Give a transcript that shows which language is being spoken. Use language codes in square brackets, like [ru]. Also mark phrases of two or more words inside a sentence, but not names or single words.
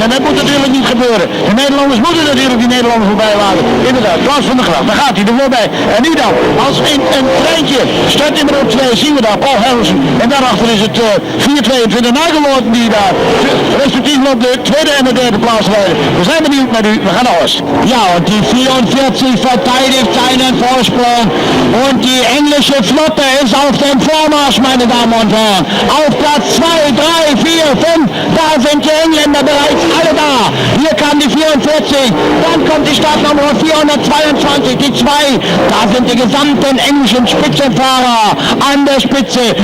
[nl] En dat moet natuurlijk niet gebeuren. De Nederlanders moeten natuurlijk die Nederlanders voorbij laten. Inderdaad, Klaas van der Gracht, daar gaat hij er voorbij. En nu dan, als een treintje, start nummer 2, zien we daar, Paul Harrison. En daarachter is het 422 Nigel Wharton die daar respectievelijk op de tweede en de derde plaats rijden. We zijn benieuwd naar u, we gaan naar Horst. [de] Ja, und die 44 verteidigt seinen Vorsprung und die englische Flotte ist auf dem Vormarsch, meine Damen und Herren. Auf Platz 2, 3, 4, 5, da sind die Engländer bereits alle da. Hier kam die 44, dann kommt die Startnummer 422, die 2, da sind die gesamten englischen Spitzenfahrer an der Spitze.